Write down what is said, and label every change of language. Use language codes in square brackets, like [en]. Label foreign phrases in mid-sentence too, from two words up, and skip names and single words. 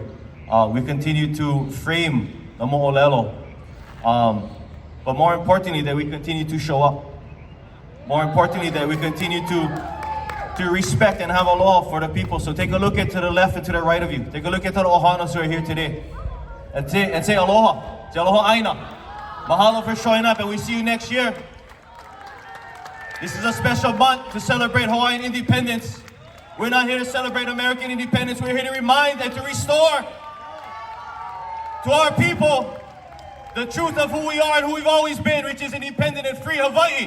[en] We continue to frame the mo'olelo. But more importantly, that we continue to show up. More importantly, that we continue to respect and have aloha for the people. So take a look at to the left and to the right of you. Take a look at the ohanas who are here today. And say aloha. Say [haw] aloha aina. [en] Mahalo for showing up, and we see you next year. This is a special month to celebrate Hawaiian independence. We're not here to celebrate American independence. We're here to remind and to restore to our people the truth of who we are and who we've always been, which is an independent and free Hawaii.